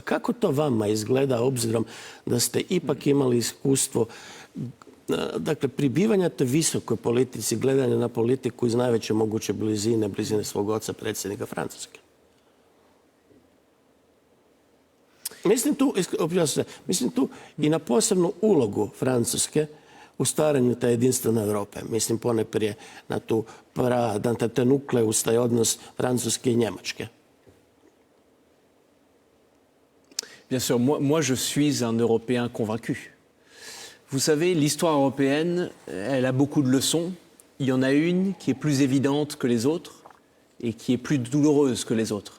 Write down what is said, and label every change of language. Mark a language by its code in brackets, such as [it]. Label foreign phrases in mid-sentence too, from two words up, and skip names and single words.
[hr] Kako to vama izgleda, obzirom da ste ipak imali iskustvo dakle, pribivanja toj visokoj politici, gledanja na politiku iz najveće moguće blizine svog oca, predsjednika Francuske? Mislim tu i na posebnu ulogu Francuske u stvaranju te jedinstvene Europe. Mislim poneprije na te nukleus, taj odnos Francuske i Njemačke. [fr] Bien sûr, moi je suis un Européen convaincu. Vous savez, l'histoire européenne, elle a beaucoup de leçons. Il y en a une qui est plus évidente que les autres et qui est plus douloureuse que les autres.